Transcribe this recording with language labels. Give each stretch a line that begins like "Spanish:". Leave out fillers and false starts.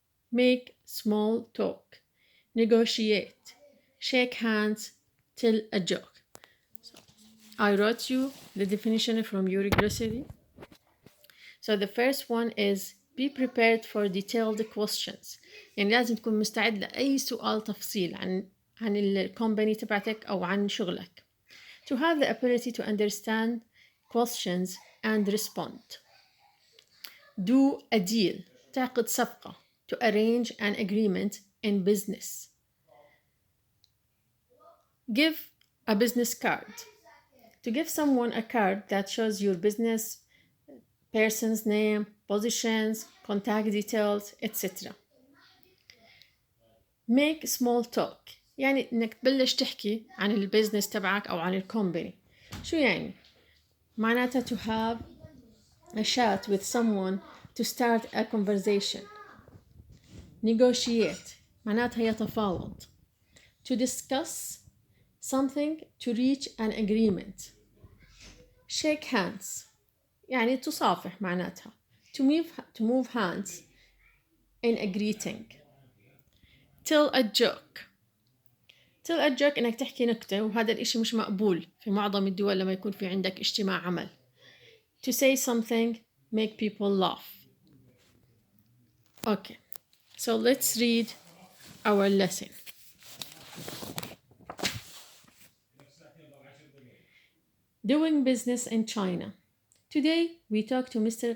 English: Make small talk. Negotiate. Shake hands. Tell a joke. I wrote you the definition from your glossary. So the first one is be prepared for detailed questions.
Arabic: يعني لازم تكون مستعد لأي سؤال تفصيل عن الكومباني تبعتك أو عن شغلك.
English: To have the ability to understand questions and respond. Do a deal.
Arabic: تعقد صفقة.
English: To arrange an agreement in business. Give a business card. To give someone a card that shows your business person's name, positions, contact details, etc. Make small talk
Arabic: يعني انك تبلش تحكي عن البيزنس تبعك او عن الكومباني. شو يعني؟ معناتها
English: to have a chat with someone to start a conversation.
Arabic: Negotiate معناتها يتفاوض.
English: To discuss something to reach an agreement. Shake hands
Arabic: يعني تصافح معناتها
English: to move hands in a greeting. Tell a joke. Tell a joke
Arabic: إنك تحكي نكتة وهذا الإشي مش مقبول في معظم الدول لما يكون في عندك اجتماع عمل.
English: To say something make people laugh. Okay, so let's read our lesson. Doing business in China. Today we talk to Mr.